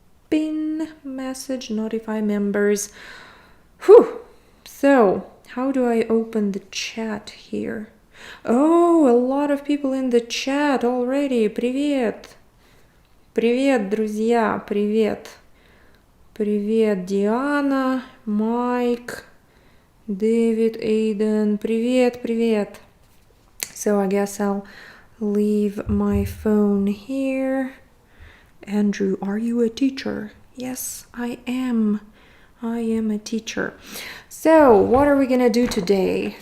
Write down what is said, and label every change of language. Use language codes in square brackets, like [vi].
[en] Pin message, notify members. Whew. So, how do I open the chat here? Oh, a lot of people in the chat already. [ru] Привет. Привет, друзья. Привет. Привет, Диана, Майк, David, Aiden. Привет, привет. [en] So, I guess I'll leave my phone here. Andrew, are you a teacher? Yes, I am. I am a teacher. So, what are we gonna do today?